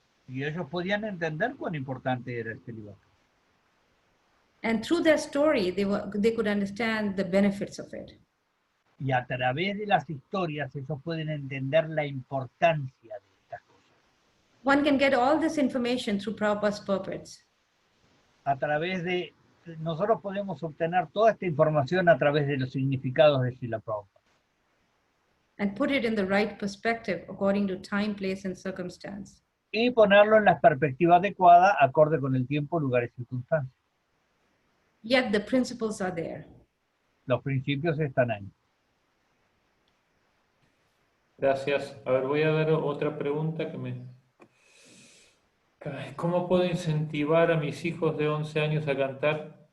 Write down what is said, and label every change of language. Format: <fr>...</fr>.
<es>Y ellos podían entender cuán importante era el celibato.</es> <en>And through their story, they could understand the benefits of it.</en> <es>Y a través de las historias ellos pueden entender la importancia de estas cosas.</es> <en>One can get all this information through Prabhupada's purports.</en> <es>a través de, nosotros podemos obtener toda esta información a través de los significados de Srila Prabhupada.</es> <en>And put it in the right perspective according to time, place, and circumstance.</en> <es>Y ponerlo en la perspectiva adecuada, acorde con el tiempo, lugar y circunstancias.</es> <en>Yet the principles are there.</en> <es>Los principios están ahí. Gracias. A ver, voy a dar otra pregunta que me... ¿Cómo puedo incentivar a mis hijos de 11 años a cantar?</es>